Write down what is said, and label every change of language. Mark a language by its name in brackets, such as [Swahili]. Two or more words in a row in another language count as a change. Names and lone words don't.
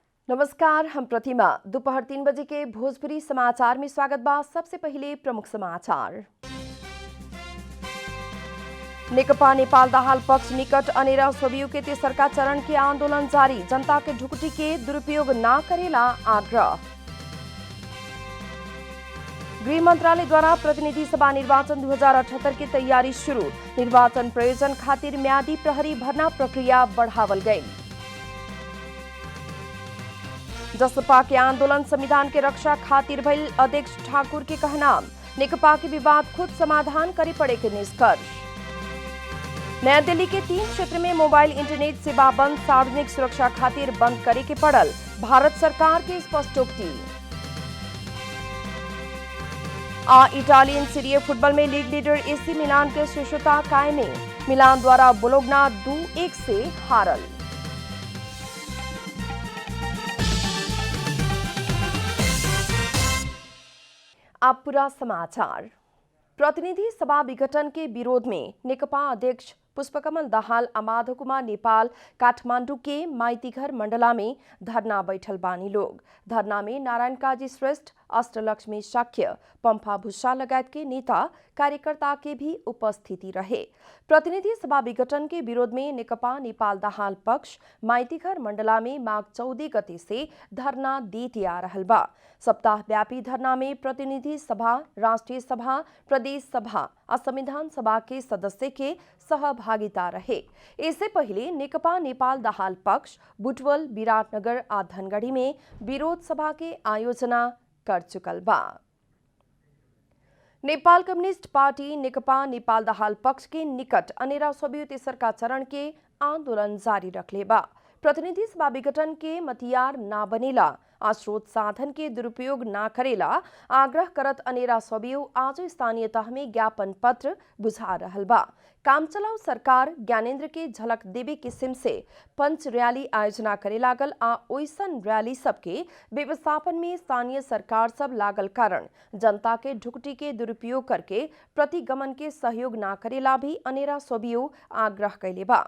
[Bhojpuri] नमस्कार, हम प्रतिमा। दोपहर 3 बजे के भोजपुरी समाचार में स्वागत बा। सबसे पहले प्रमुख समाचार। नेकपा नेपाल दाहाल पक्ष निकट अनेरा सोबियू के तेसरका चरण के आंदोलन जारी। जनता के ढुकटी के दुरुपयोग न करेला आग्रह। गृह मंत्रालय द्वारा प्रतिनिधि सभा निर्वाचन 2078 की तैयारी शुरू। निर्वाचन प्रयोजन खातिर म्यादी प्रहरी भर्ना प्रक्रिया बढ़ावल गई। जसपा के आंदोलन संविधान के रक्षा खातिर भइल अध्यक्ष ठाकुर के कहना। नेकपा के विवाद खुद समाधान करे पड़े के निष्कर्ष। नया दिल्ली के 3 क्षेत्र में मोबाइल इंटरनेट सेवा बंद। सार्वजनिक सुरक्षा खातिर बंद करे के पड़ल। भारत सरकार के स्पष्टोक्ति। इटालियन सीरिया फुटबॉल में लीग लीडर एसी मिलान के शीर्षता कायमे। मिलान द्वारा बोलोग्ना 2-1 से हारल। अब पूरा समाचार। प्रतिनिधि सभा विघटन के विरोध में नेकपा अध्यक्ष पुष्पकमल दाहाल अमाधव कुमार नेपाल काठमांडू के माइतीघर मंडला में धरना बैठल बानी लोग। धरना में नारायण काजी श्रेष्ठ, अष्टलक्ष्मी शाक्य, पंफा भुस्सा लगायत के नेता कार्यकर्ता के भी उपस्थिति रहे। प्रतिनिधि सभा विघटन के विरोध में नेकपा नेपाल दाहाल पक्ष माइतीघर मंडला में माघ 14 गते से धरना देते आ रहल बा। सप्ताहव्यापी धरना में प्रतिनिधि सभा, राष्ट्रीय सभा, प्रदेश सभा और संविधान सभा के सदस्य के सहभागिता रहे। इससे पहले नेकपा नेपाल दाहाल पक्ष बुटवल, विराटनगर और धनगढ़ी में विरोध सभा के आयोजना कर चुकल बा। नेपाल कम्युनिस्ट पार्टी नेकपा नेपाल दाहाल पक्ष के निकट अनेरा सोबियू तेसरका चरण के आंदोलन जारी रखले बा। प्रतिनिधि सभा विघटन के मतियार ना बनेला आ स्रोत साधन के दुरुपयोग ना करेला आग्रह करत अनेरा सोबियू आज स्थानीय तह में ज्ञापन पत्र बुझा रहल बा। काम चलाऊ सरकार ज्ञानेन्द्र के झलक देवे किस्म से पंच रैली आयोजना करे लागल आ ओइसन रैली सबके व्यवस्थापन में स्थानीय सरकार सब लागल कारण जनता के ढुकटी के दुरुपयोग करके प्रतिगमन के सहयोग ना करेला भी अनेरा सोबियू आग्रह कैले बा।